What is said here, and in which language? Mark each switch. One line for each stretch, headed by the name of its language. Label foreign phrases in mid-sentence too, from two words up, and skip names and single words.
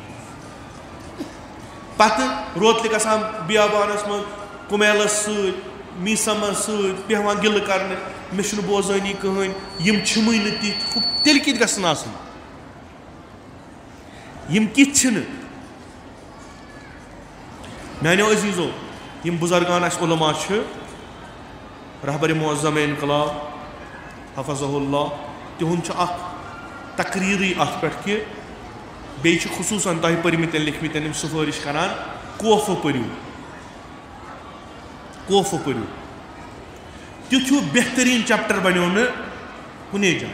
Kashmiri: پتہٕ روتلہِ گژھان بیابانس منٛز کُمیلس سۭتۍ میٖسمس سۭتۍ بیٚہوان گِلہٕ کرنہِ مےٚ چھُنہٕ بوزٲنی کٕہٕنۍ یِم چھِمٕے نہٕ تِتھۍ. تیٚلہِ کِتھ گژھن آسٕنۍ؟ یِم کِتھ چھِنہٕ؟ میانیو عزیٖزو یِم بُزرگان اَسہِ علما چھِ رہبرِ معظم انقلاب
Arabic: حفظہ اللہ
Kashmiri: تِہُنٛد چھُ اکھ تقریٖرٕے اَتھ پٮ۪ٹھ کہِ بیٚیہِ چھِ خصوٗصن تۄہہِ پٔرمٕتۍ لیکھمٕتۍ یِم سُفٲرِش کران کوفہٕ پٔرِو. کوفہٕ پٔرِو. تیُتھ ہیوٗ بہتریٖن چیپٹر بنیو نہٕ کُنے جایہِ.